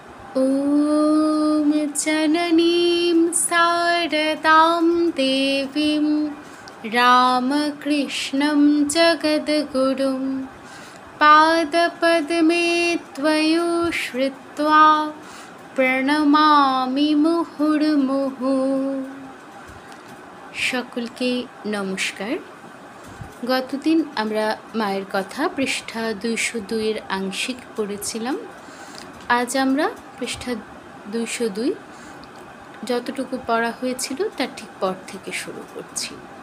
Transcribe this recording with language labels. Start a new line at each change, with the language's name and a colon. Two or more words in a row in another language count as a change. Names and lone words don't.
Sanskrit: ॐ जननीं शारदां देवीं रामकृष्णं जगद्गुरुं पादपद्मे त्वयो श्रुत्वा प्रणमामि मुहुर्मुहुः।
Bangla: সকলকে নমস্কার। গতদিন আমরা মায়ের কথা পৃষ্ঠা 202 আংশিক পড়েছিলাম। আজ আমরা পৃষ্ঠা 202 যতটুকু পড়া হয়েছিল তার ঠিক পর থেকে শুরু করছি।